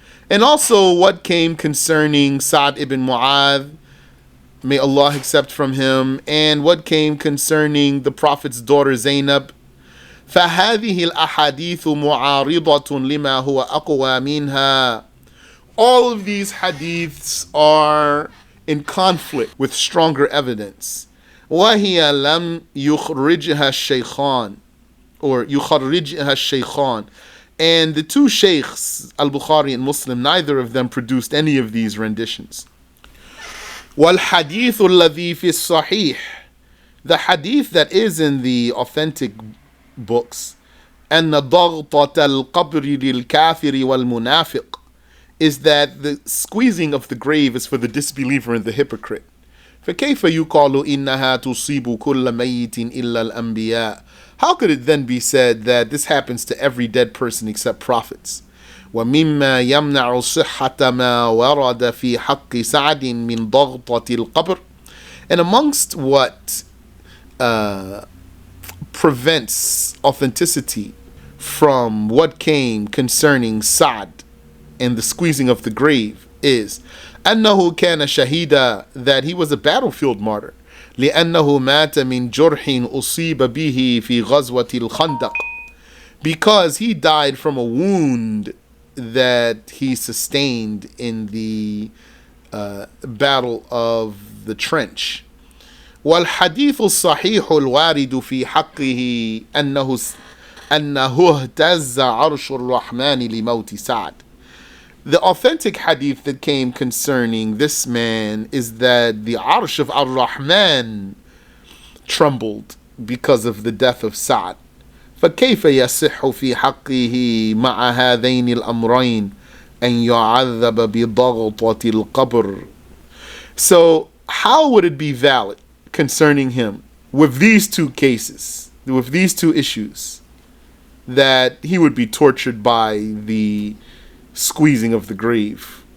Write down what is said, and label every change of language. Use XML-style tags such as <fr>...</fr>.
<en>And also what came concerning Sa'd ibn Mu'adh, may Allah accept from him, and what came concerning the Prophet's daughter Zainab.</en> <ar>فهذه الأحاديث معارضة لما هو أقوى منها.</ar> <en>All of these hadiths are in conflict with stronger evidence.</en> <ar>وهي لم يخرجها الشيخان or يخرجها الشيخان.</ar> <en>And the two sheikhs, Al-Bukhari and Muslim, neither of them produced any of these renditions.</en> <ar>وَالْحَدِيثُ الَّذِي فِي الصَّحِيحِ.</ar> <en>The hadith that is in the authentic books,</en> <ar>أن ضغطة القبر للكافر والمنافق,</ar> <en>is that the squeezing of the grave is for the disbeliever and the hypocrite.</en> <ar>فكيف يقال إنها تصيب كل ميت إلا الأنبياء.</ar> <en>How could it then be said that this happens to every dead person except prophets?</en> <ar>ومما يمنع صحة ما ورد في حق سعد من ضغطة القبر.</ar> <en>And amongst what prevents authenticity from what came concerning Sa'd and the squeezing of the grave is</en> <ar>أنه كان شهيدا,</ar> <en>that he was a battlefield martyr.</en> <ar>لأنه مات من جرح أصيب به في غزوة الخندق,</ar> <en>because he died from a wound that he sustained in the battle of the trench.</en> <ar>والحديث الصحيح الوارد في حقه أنه اهتز عرش الرحمن لموت سعد.</ar> <en>The authentic hadith that came concerning this man is that the Arsh of Ar-Rahman trembled because of the death of Sa'd.</en> <ar>فكيف يصح في حقه مع هذين الأمرين أن يعذب بضغطة القبر?</ar> <en>So how would it be valid concerning him with these two cases, with these two issues, that he would be tortured by the squeezing of the grave?</en>